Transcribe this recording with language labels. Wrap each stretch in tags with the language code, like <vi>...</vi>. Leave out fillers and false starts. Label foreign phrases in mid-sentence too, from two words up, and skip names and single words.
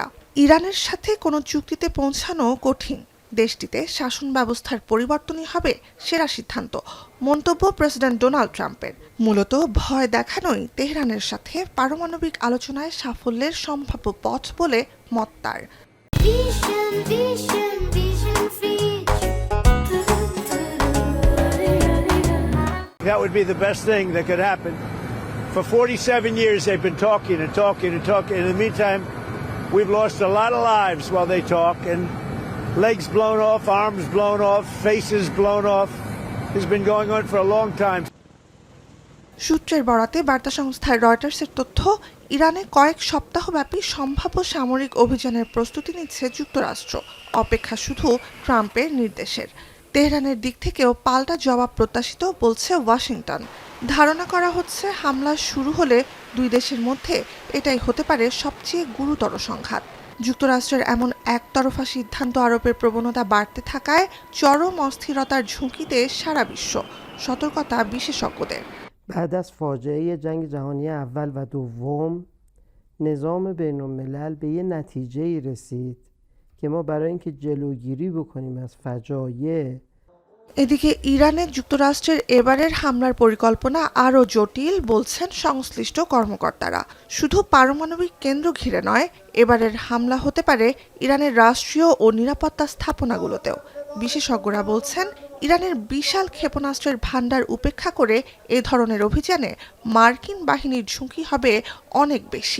<bn>ইরানের সাথে কোনো চুক্তিতে পৌঁছানো কঠিন, দেশটিতে শাসন ব্যবস্থার পরিবর্তনই হবে সেরা সিদ্ধান্ত, মন্তব্য প্রেসিডেন্ট ডোনাল্ড ট্রাম্পের। মূলত ভয় দেখানোই তেহরানের সাথে পারমাণবিক আলোচনায় সাফল্যের সম্ভাব্য পথ বলে মত তার।</bn> <en>That would be the best thing that could happen. For 47 years they've been talking and talking and talking. In the meantime, we've lost a lot of lives while they talk, and legs blown off, arms blown off, faces blown off. It's been going on for a long time.</en> <bn>সূত্রের বরাতে বার্তা সংস্থা রয়টার্সের তথ্য, ইরানে কয়েক সপ্তাহব্যাপী সম্ভাব্য সামরিক অভিযানের প্রস্তুতি নিচ্ছে যুক্তরাষ্ট্র। অপেক্ষা শুধু ট্রাম্পের নির্দেশের। তেহরানের দিক থেকেও পাল্টা জবাব প্রত্যাশিত বলছে ওয়াশিংটন। ধারণা করা হচ্ছে হামলা শুরু হলে দুই দেশের মধ্যে এটাই হতে পারে সবচেয়ে গুরুতর সংঘাত। যুক্তরাষ্ট্রের এমন একতরফা সিদ্ধান্ত আরোপের প্রবণতা বাড়তে থাকায় চরম অস্থিরতার ঝুঁকিতে সারা বিশ্ব। সতর্কতা বিশেষজ্ঞদের।</bn> <fa>بعد از فاجعه جنگ جهانی اول و دوم نظام بین الملل به یه نتیجه‌ای رسید که ما برای اینکه جلوگیری بکنیم از فجایع</fa> <bn>এদিকে ইরানে যুক্তরাষ্ট্রের এবারের হামলার পরিকল্পনা আরও জটিল বলছেন সংশ্লিষ্ট কর্মকর্তারা। শুধু পারমাণবিক কেন্দ্র ঘিরে নয়, এবারের হামলা হতে পারে ইরানের রাষ্ট্রীয় ও নিরাপত্তা স্থাপনাগুলোতেও। বিশেষজ্ঞরা বলছেন ইরানের বিশাল ক্ষেপণাস্ত্রের ভান্ডার উপেক্ষা করে এ ধরনের অভিযানে মার্কিন বাহিনীর ঝুঁকি হবে অনেক বেশি।</bn>